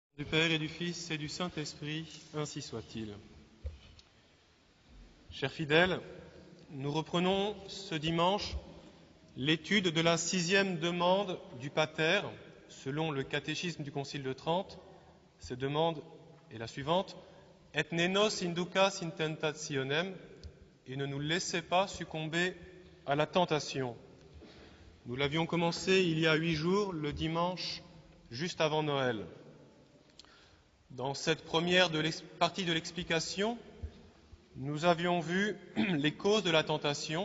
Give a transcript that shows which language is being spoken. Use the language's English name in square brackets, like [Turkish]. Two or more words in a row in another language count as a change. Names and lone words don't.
[French] Du Père et du Fils et du Saint-Esprit, ainsi soit-il. Chers fidèles, nous reprenons ce dimanche l'étude de la 6e demande du Pater, selon le catéchisme du Concile de Trente. Cette demande est la suivante: [Latin] Et ne nos inducas in tentationem, [French] et ne nous laissez pas succomber à la tentation. Nous l'avions commencé il y a 8 jours, le dimanche juste avant Noël. Dans cette première partie de l'explication, nous avions vu les causes de la tentation.